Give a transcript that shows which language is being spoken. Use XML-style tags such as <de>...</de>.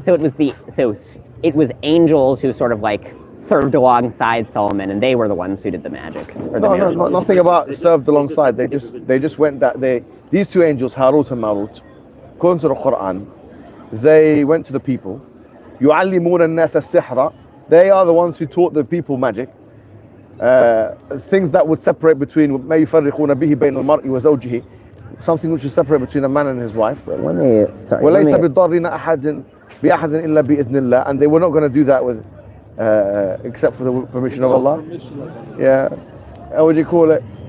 <en>so it was angels who sort of like served alongside Solomon, and they were the ones who did the magic. Or the miracles. Nothing about They just- served they alongside. just- They just went that these two angels, Harut and Marut, according to the Quran, they went to the people.</en> <ar>يُعَلِّمُونَ النَّاسَ السِّحْرَ.</ar> <en>They are the ones who taught the people magic. Things that would separate between</en> <ar>مَا يُفَرِّقُونَ بِهِ بَيْنَ الْمَرْءِ وَزَوْجِهِ.</ar> <en>Something which is separate between a man and his wife.</en> <ar>وَلَيْسَ بِالضَّارِّينَ أَحَدٍ بِأَحَدٍ إِلَّا بِإِذْنِ اللَّهِ.</ar> <en>And they were not going to do that with except for the permission of Allah. Yeah. What do you call it?</en>